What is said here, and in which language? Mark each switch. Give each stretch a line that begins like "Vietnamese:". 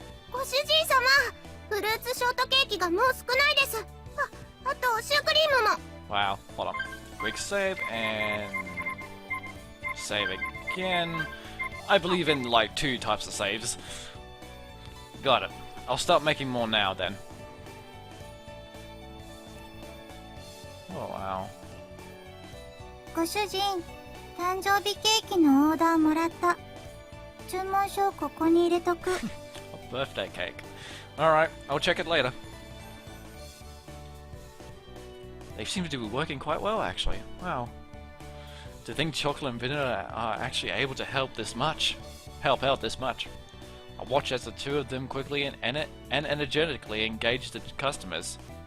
Japanese: ご主人様、フルーツショートケーキがもう少ないです。あとシュークリームも。
English: Wow, hold on. Quick save and save again. I believe in like 2 types of saves. Got it. I'll start making more now then. Oh wow.
Japanese: ご主人、誕生日ケーキのオーダーもらった。注文書をここに入れとく。
English: A birthday cake. Alright, I'll check it later. They seem to be working quite well actually. Wow. To think Chocola and Vanilla are actually able to help out this much. I watched as the two of them quickly and energetically engaged the customers.